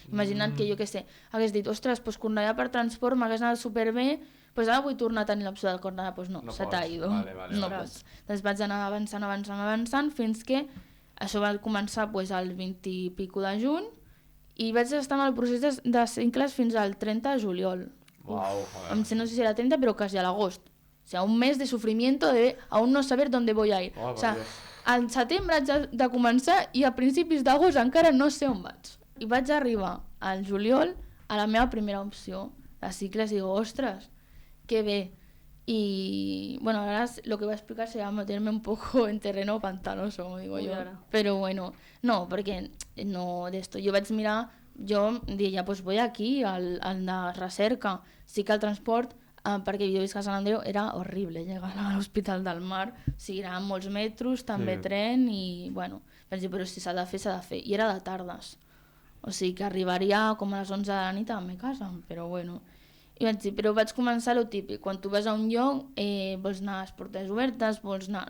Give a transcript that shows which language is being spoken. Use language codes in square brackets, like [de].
[ca] Imagina't que jo què sé, hagués dit, ostres, doncs Cornellà per transport m'hagués anat superbé, doncs ara vull tornar a tenir l'opció del Cornellà, doncs no, se t'ha ido, no pots. Doncs vaig anar avançant, fins que això va començar el 20 i pico de juny i vaig estar en el procés de cicles fins al 30 de juliol. No sé si era 30, però quasi a l'agost. [es] O sea, un mes de sufrimiento de aún no saber dónde voy a ir. [ca] O sea, al setembre haig de començar i a principis d'agost encara no sé on vaig. I vaig arribar al juliol a la meva primera opció de cicles i dic, ostres, que bé. [es] Y bueno, ahora lo que voy a explicar será meterme un poco en terreno pantanoso, como digo yo. Pero bueno, no, porque no de esto. [ca] Jo vaig mirar, jo deia, [es] pues voy aquí, [ca] al de recerca. Sí que el transport, perquè jo visc a Sant Andreu, era horrible llegar a l'Hospital del Mar. O sigui, eren molts metros, també tren, i bueno, vaig dir, però si s'ha de fer, s'ha de fer. I era de tardes. O sigui que arribaria com a les 11 de la nit a la meva casa, però bueno. I vaig dir, però vaig començar lo típic, quan tu vas a un lloc vols anar a les portes obertes, vols anar...